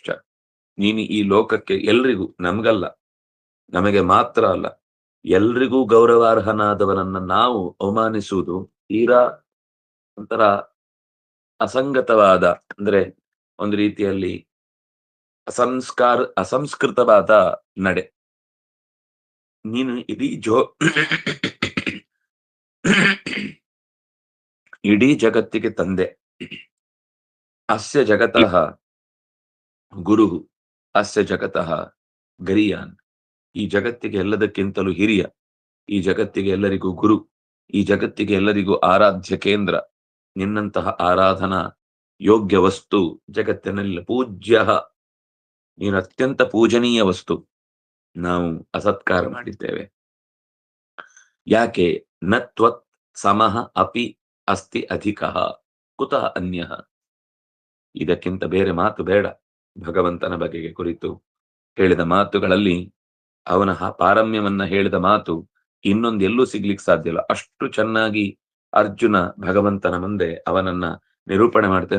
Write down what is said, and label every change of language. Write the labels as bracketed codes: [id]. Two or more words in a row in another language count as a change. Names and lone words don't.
[kn] ನೀನು ಈ ಲೋಕಕ್ಕೆ ಎಲ್ರಿಗೂ, ನಮಗಲ್ಲ, ನಮಗೆ ಮಾತ್ರ ಅಲ್ಲ, ಎಲ್ರಿಗೂ ಗೌರವಾರ್ಹನಾದವನನ್ನ ನಾವು ಅವಮಾನಿಸುವುದು ತೀರಾ ಒಂಥರ ಅಸಂಗತವಾದ, ಅಂದ್ರೆ ಒಂದು ರೀತಿಯಲ್ಲಿ ಅಸಂಸ್ಕೃತವಾದ ನಡೆ. ನೀನು ಇಡೀ ಜಗತ್ತಿಗೆ ತಂದೆ. [sa] ಅಸ್ಯ ಜಗತಃ ಗುರು, ಅಸ್ಯ ಜಗತಃ ಗರಿಯಾನ್. [kn] ಈ ಜಗತ್ತಿಗೆ ಎಲ್ಲದಕ್ಕಿಂತಲೂ ಹಿರಿಯ, ಈ ಜಗತ್ತಿಗೆ ಎಲ್ಲರಿಗೂ ಗುರು, ಈ ಜಗತ್ತಿಗೆ ಎಲ್ಲರಿಗೂ ಆರಾಧ್ಯ ಕೇಂದ್ರ. ನಿನ್ನಂತಹ ಆರಾಧನಾ ಯೋಗ್ಯ ವಸ್ತು ಜಗತ್ತಿನಲ್ಲಿ ಪೂಜ್ಯ, ನೀನು ಅತ್ಯಂತ ಪೂಜನೀಯ ವಸ್ತು, ನಾವು ಅಸತ್ಕಾರ ಮಾಡಿದ್ದೇವೆ. [sa] ಯಾಕೆ? ನ ತ್ವತ್ ಸಮಃ ಅಪಿ ಅಸ್ತಿ ಅಧಿಕಃ ಕುತಃ ಅನ್ಯಃ. [kn] ಇದಕ್ಕಿಂತ ಬೇರೆ ಮಾತು ಬೇಡ. ಭಗವಂತನ ಬಗೆಗೆ ಕುರಿತು ಹೇಳಿದ ಮಾತುಗಳಲ್ಲಿ ಅವನ ಪಾರಮ್ಯವನ್ನ ಹೇಳಿದ ಮಾತು ಇನ್ನೊಂದೆಲ್ಲೂ ಸಿಗ್ಲಿಕ್ಕೆ ಸಾಧ್ಯ ಇಲ್ಲ. ಅಷ್ಟು ಚೆನ್ನಾಗಿ ಅರ್ಜುನ ಭಗವಂತನ ಮುಂದೆ ಅವನನ್ನ ನಿರೂಪಣೆ ಮಾಡ್ತೇನೆ.